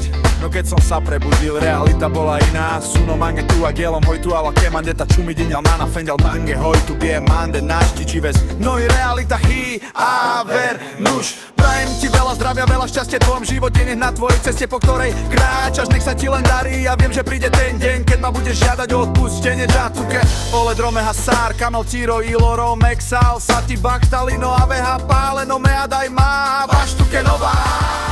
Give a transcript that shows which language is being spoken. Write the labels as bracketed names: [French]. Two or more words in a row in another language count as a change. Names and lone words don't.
[Slovak] No keď som sa prebudil, realita bola iná. [Romany] Suno mange tu a gelom hoj tu ala kemande ta čumi dinjal nana fendjal mange hoj tu bije mande našti čives. No i realita hi a ver nuž. [Slovak] Prajem ti veľa zdravia, veľa šťastia v tvojom živote, nech na tvojej ceste, po ktorej kráčaš, nech sa ti len darí. Ja viem, že príde ten deň, keď ma budeš žiadať o odpustenie. [Romany] Džatuke, ole drome hasár, kamel tiro, iloro, mexal, sati baktalino, aveha páleno, mea daj má, vaštuke nová.